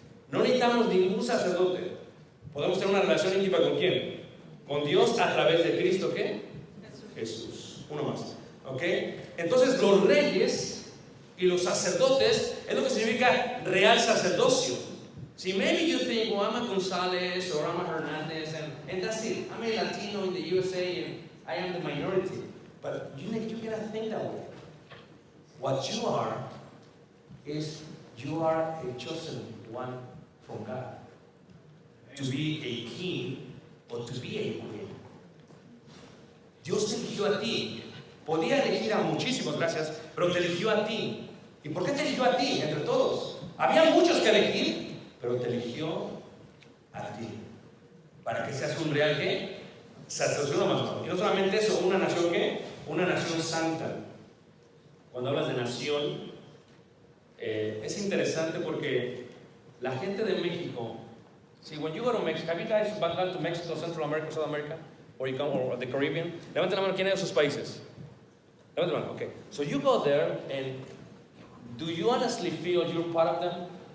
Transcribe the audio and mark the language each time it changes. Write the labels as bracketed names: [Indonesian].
[Spanish] No necesitamos ningún sacerdote. Podemos tener una relación íntima ¿con quién? Con Dios a través de Cristo, ¿qué? Jesús. Uno más. ¿Ok? Entonces los reyes y los sacerdotes es lo que significa real sacerdocio. [English] See, maybe you think, well, I'm a Gonzalez or I'm a Hernandez and that's it. I'm a Latino in the USA and I am the minority. But you cannot think that way. What you are is you are a chosen one from God. To be a king or to be a queen. [Spanish] Dios te eligió a ti. Podía elegir a muchísimos, gracias, pero te eligió a ti. ¿Y por qué te eligió a ti entre todos? Había muchos que elegir, pero te eligió a ti. Para que seas un real ¿qué? Sacerdocio más. Y no solamente eso, una nación ¿qué? Una nación santa. Cuando hablas de nación, es interesante porque la gente de México, [English] see, when you go to Mexico, have you guys gone to Mexico, Central America, South America, or you come, or the Caribbean? [Spanish] Levanten la mano, ¿quién es de esos países? Levanten la mano, okay. [English] So you go there, and do you honestly feel you're part of them?